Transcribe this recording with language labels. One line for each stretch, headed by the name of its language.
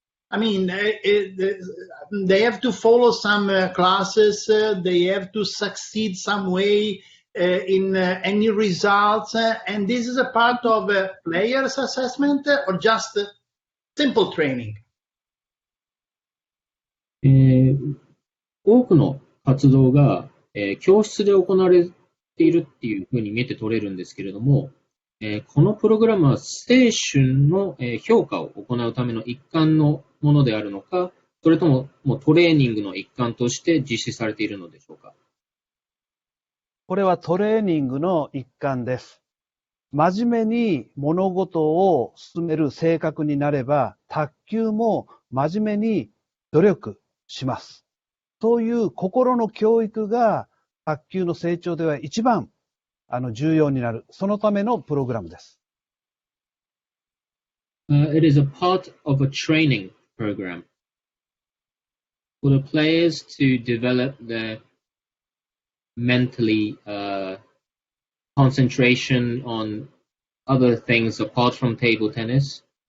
English: I mean, they have to follow some classes, they have to succeed some way in any results, and this is a part of a player's assessment or just simple training?
Japanese: 多くの活動が、教室で行われているっていうふうに見て取れるんですけれども、このプログラムは青春の、評価を行うための一環のものであるのか、それとも、もうトレーニングの一環として実施されているのでしょうか。これはトレーニングの一環です。真面目に物事を進める性格になれば、卓球も真面目に努力します。そういう心の教育が卓球の成長では一番重要になる。そのためのプログラムです。
English: It is a part of a training program for the players to develop their mentally concentration on other things apart from table tennis.